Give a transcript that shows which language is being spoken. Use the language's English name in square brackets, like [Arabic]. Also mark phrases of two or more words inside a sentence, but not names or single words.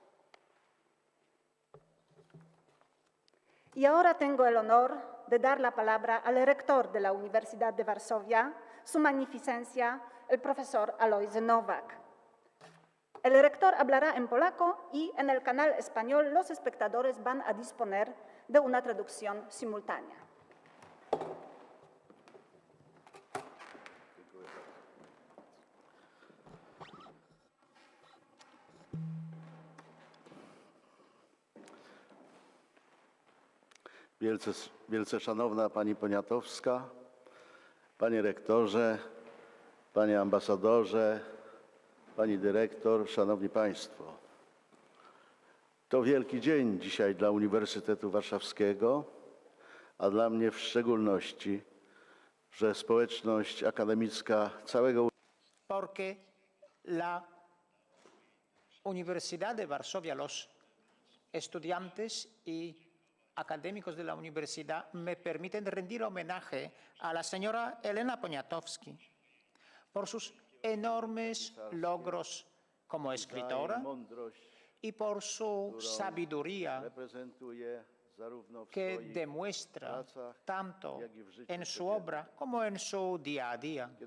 [Spanish] Y ahora tengo el honor de dar la palabra al rector de la Universidad de Varsovia, Su Magnificencia, el profesor Alojzy Nowak. El rector hablará en polaco y en el canal español los espectadores van a disponer de una traducción simultánea. [Polish] Wielce szanowna Pani Poniatowska, Panie Rektorze, Panie Ambasadorze, Pani Dyrektor, Szanowni Państwo. To wielki dzień dzisiaj dla Uniwersytetu Warszawskiego, a dla mnie w szczególności, że społeczność akademicka całego [Spanish] porque la Universidad de Varsovia, los estudiantes y académicos de la universidad me permiten rendir homenaje a la señora Elena Poniatowska por sus enormes logros como escritora y por su sabiduría que demuestra tanto en su obra como en su día a día.